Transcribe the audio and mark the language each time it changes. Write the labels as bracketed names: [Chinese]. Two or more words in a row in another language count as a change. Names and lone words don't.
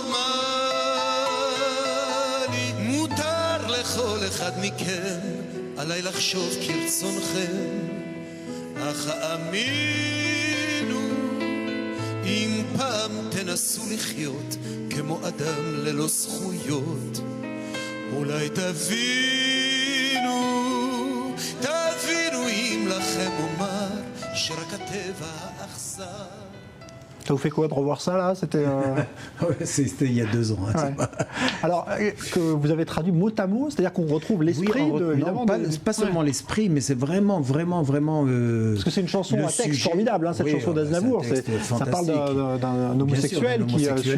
[Hebrew] נורמלי מותר לכל אחד מכם עליי לחשוב כרצונכם אך האמינו אם פעם תנסו לחיות כמו אדם ללא זכויות אולי תבינו אם לכם אומר שרק הטבע האכזר. [French] Ça vous fait quoi de revoir ça là? C'était C'était il y a 2 ans. Hein, ouais. Alors que vous avez traduit mot à mot, c'est-à-dire qu'on retrouve l'esprit évidemment. Pas seulement l'esprit, mais c'est vraiment. Parce que c'est une chanson à texte formidable, hein, cette chanson d'Aznavour. Ça parle d'un homosexuel qui subit